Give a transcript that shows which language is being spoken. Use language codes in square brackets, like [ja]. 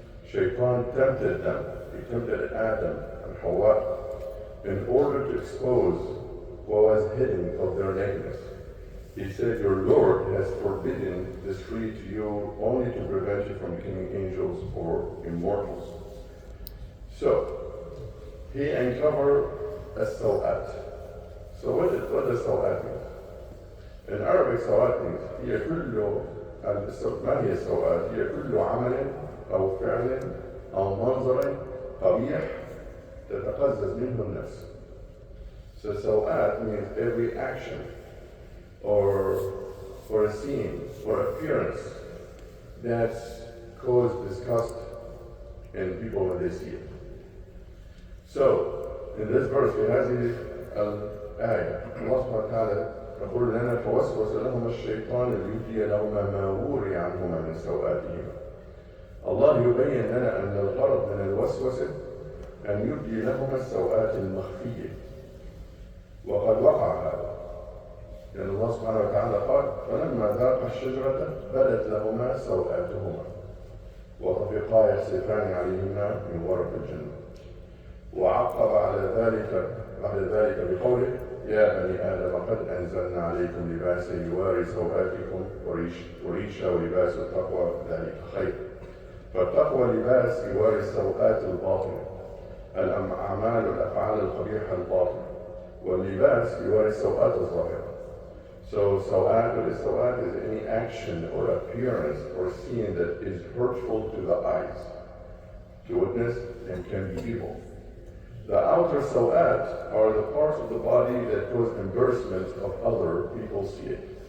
[en] Shaitan tempted them. He tempted Adam and Hawa in order to expose what was hidden of their nakedness. He said, your Lord has forbidden this tree to you only to prevent you from becoming angels or immortals. So, He uncovered a sawat. So what does سوءات mean? In Arabic سوءات means [ar] هي كل ما هي السوءات؟ هي كل عمل أو فعل أو منظر قبيح تتقزز منه النفس. [en] So سوءات means every action or a scene or appearance that's caused disgust in people when they see it. So in this verse we have [ar] آية الله سبحانه وتعالى يقول لنا فوسوس لهما الشيطان ليبدي لهما ما وري عنهما من سوآتهما. الله يبين لنا أن الغرض من الوسوسة أن يبدي لهما السوآت المخفية، وقد وقع هذا لأن الله سبحانه وتعالى قال فلما ذاقا الشجرة بدت لهما سوآتهما وطفقا يخصفان عليهما من ورق الجنة. وعقب بعد ذلك بقوله يا بني آدم قد أنزلنا عليكم لباسا يواري سوآتكم وريشا ولباس التقوى ذلك خير. فالتقوى لباس يواري السوآت الباطنة، الأعمال والأفعال القبيحة الباطنة، واللباس يواري السوآت الظاهرة. [en] So سوآت is any action or appearance or scene that is hurtful to the eyes, to witness, and can be evil. The outer sawat are the parts of the body that cause embarrassment of other people see it.